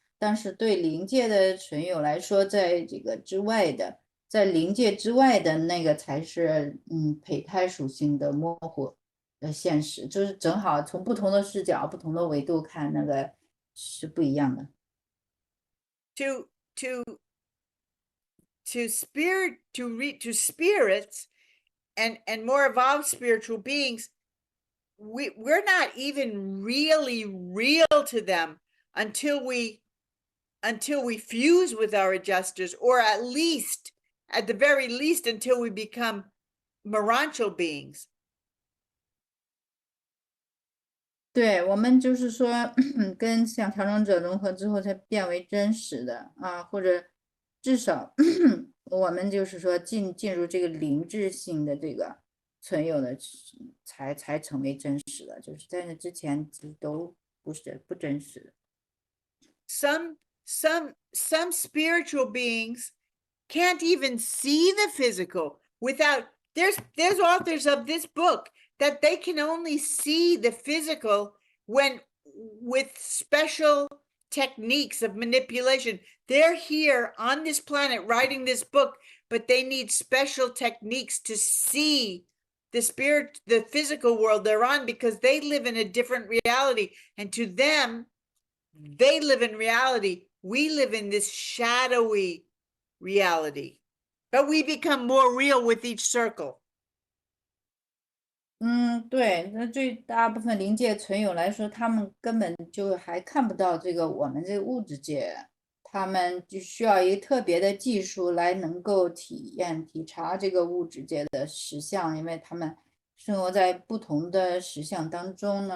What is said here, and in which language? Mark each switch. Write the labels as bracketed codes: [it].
[zh] 但是对灵界的存有来说，在这个之外的，在灵界之外的那个才是胚胎属性的模糊的现实，就是正好从不同的视角、不同的维度看，那个是不一样的。 [en] To spirits and more evolved spiritual beings, we're not even really real to them until we fuse with our adjusters, or at the very least until we become Morancho beings. [zh] 对，我们就是说，跟像调整者融合之后才变为真实的啊，或者至少我们就是说进入这个灵智性的这个存有的，才成为真实的，就是在那之前都不真实的。 [en] Some spiritual beings can't even see the physical without, there's authors of this book that they can only see the physical when with special techniques of manipulation. They're here on this planet writing this book, but they need special techniques to see the physical world they're on, because they live in a different reality, and to them, they live in reality. We live in this shadowy reality, but we become more real with each circle. [zh] 对，那对大部分灵界存有来说，他们根本就还看不到这个我们这个物质界，他们就需要一个特别的技术来能够体察这个物质界的实相，因为他们生活在不同的实相当中。